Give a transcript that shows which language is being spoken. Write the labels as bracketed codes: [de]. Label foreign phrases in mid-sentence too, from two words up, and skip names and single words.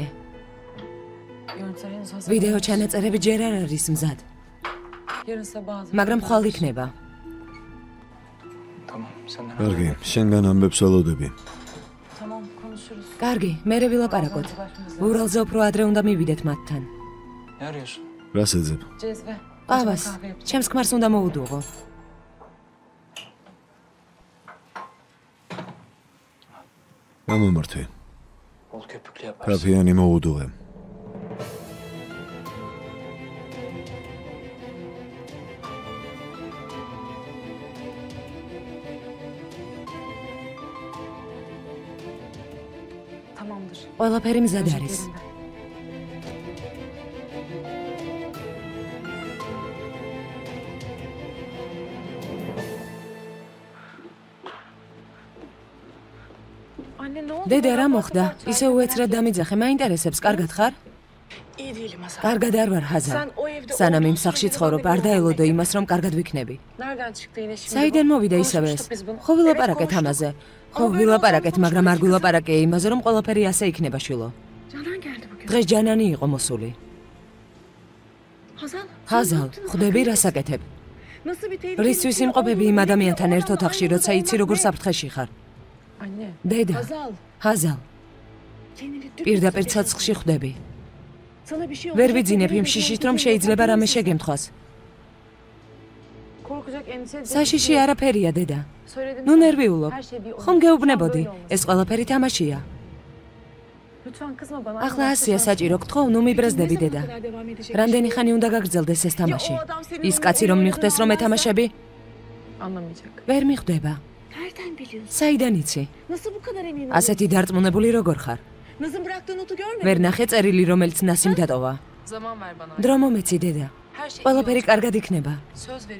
[tr] Görüntüler henüz hazır. [ka] ვიდეო ჩანაწერები ჯერ არ არის მზად, [tr] Yarın sabah hazır. [ka] მაგრამ ხვალ იქნება. [tr] Tamam, senden [ka] კარგი, შენგან ამბებს ველოდები. [tr] Tamam konuşuruz. [ka] კარგი, მერე ვილაპარაკოთ. ურალზე უფრო ადრე უნდა მივიდეთ მათთან. [tr] Ne arıyorsun? [ka] რას ეძებ? [tr] Cezve. [ka] ყავას, [tr] kahve yapacağım. [ka] ჩემს ქმარს უნდა მოუდუღო. გამომართვე. [tr] Bol köpüklü yaparsın. [ka] კაფეანი მოუდუღე. [tr] Tamamdır. [ka] ყველაფერი მზად [tr] Özür [ka] არის. [tr] dilerim. Anne ne oldu? [ka] დედა რა მოხდა? ისე უეცრად დამიძახე, მაინტერესებს, კარგად ხარ? [tr] İyi değilim Hasan. [ka] კარგად არ ვარ, ხაზა. [tr] Sen o evde [ka] სანამ იმ [tr] olduğun [ka] სახლში [tr] şeyleri [ka] ცხოვრობ, არ [tr] haberi [ka] დაელოდო [tr] olmadı. [ka] იმას, რომ კარგად ვიქნები. [tr] Nereden çıktı yine şimdi? [ka] საიდან [tr] bu? [ka] მოვიდა ისევ ეს? [tr] Konuşmuştuk biz bunu. [ka] ხო ვილაპარაკეთ [tr] Evet, [ka] ამაზე. ხო [tr] Aber böyle [ka] ვილაპარაკეთ, [tr] olmaz, [ka] მაგრამ არ [tr] konuşmuştuk. [ka] გვილაპარაკე იმაზე, რომ ყველაფერი ასე იქნება, შვილო. [tr] Canan geldi bugün. [ka] დღეს ჯანანი იყო მოსული. [tr] Hazal. [ka] ხაზალ, ხვდები რასაკეთებ? [tr] Nasıl bir tehlike? [ka] რისთვის იმყოფები იმ ადამიანთან ერთ ოთახში, როცა იცი როგორ საფრთხეში ხარ? [tr] Anne. [ka] დედა, [tr] Hazal. [ka] ხაზალ, [tr] Kendini [ka] პირდაპირ ცოცხლში ხვდები. [tr] Sana bir şey [ka] ვერ [tr] olacak, [ka] ვიძინებ იმ [tr] kendini [ka] შიშით, [tr] tehlikeye [ka] რომ შეიძლება რამე [tr] atabilirsin. [ka] შეგემთხვას. [tr] Korkacak, endişe edecek. [ka] საშიში არაფერია, დედა. [tr] Söyledim [ka] ნუ [tr] sana. [ka] ნერვიულობ. [tr] Her şey bir oyun. [ka] ხომ გეუბნებოდი? [tr] Lütfen böyle [ka] ეს ყველაფერი თამაშია. [tr] olmasın. Lütfen kızma bana. [ka] ახლა ასია საჭირო, გთხოვ, ნუ მიბრაზდები, დედა. რამდენი ხანი უნდა გაგრძელდეს ეს თამაში? ის კაცი რომ მიხვდეს, რომ ეთამაშები? [tr] Anlamayacak. [ka] ვერ მიხვდება. [tr] Nereden biliyorsun? [ka] საიდან იცი? [tr] Nasıl bu kadar emin [ka] ასეთი დარწმუნებული როგორ ხარ? [tr] Naz'ın bıraktığı notu görmedin [ka] ვერ ნახე წერილი, რომელიც ნასიმ დატოვა. [tr] Zaman ver bana. [ka] დრო მომეცი, დედა. [tr] Her şey [ka] ყველაფერი კარგად იქნება. [tr] söz veriyorum.